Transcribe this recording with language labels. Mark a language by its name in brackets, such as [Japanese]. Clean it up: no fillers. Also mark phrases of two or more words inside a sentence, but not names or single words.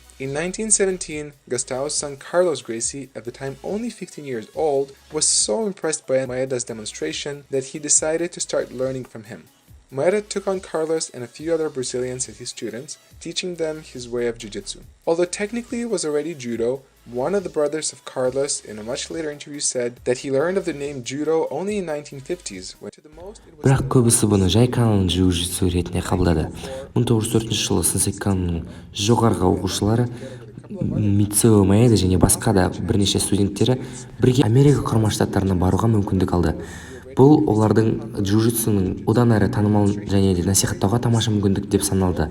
[English] In 1917, Gustavo's son Carlos Gracie, at the time only 15 years old, was so impressed by Maeda's demonstration that he decided to start learning from him. Maeda took on Carlos and a few other Brazilians as his students, teaching them his way of jiu-jitsu. Although technically it was already judo, one of the brothers of Carlos in a much later interview said that he learned of the name judo only in 1950s. [Kazakh] Бірақ көбісі бұны жай Каноның джиу-джитсу ретінде қабылдады. 1904 жылы Сенсей Каноның жоғарғы оқушылары Митсуо Маэда және басқа да бірнеше студенттері бірге Америка құрама штаттарына баруға мүмкіндік алды. Бұл олардың джиу-джитсуның одан әрі танымал және де насихаттауға тамаша мүмкіндік деп саналды.